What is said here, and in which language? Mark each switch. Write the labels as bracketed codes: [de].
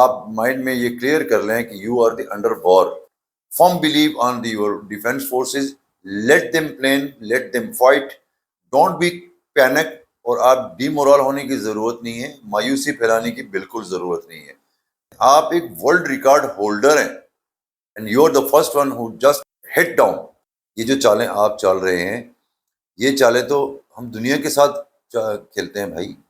[ur] آپ مائنڈ میں یہ کلیئر کر لیں کہ [en] You are the under war. Firm believe on the your defence forces. Let them plan, let them fight. Don't be panic. [ur] اور آپ ڈی مورال ہونے کی ضرورت نہیں ہے, مایوسی پھیلانے کی بالکل ضرورت نہیں ہے. آپ ایک ورلڈ ریکارڈ ہولڈر ہیں [en] And you are the first one who just hit down. [ur] یہ جو چالیں آپ چل رہے ہیں, یہ چالیں تو ہم دنیا کے ساتھ کھیلتے ہیں بھائی.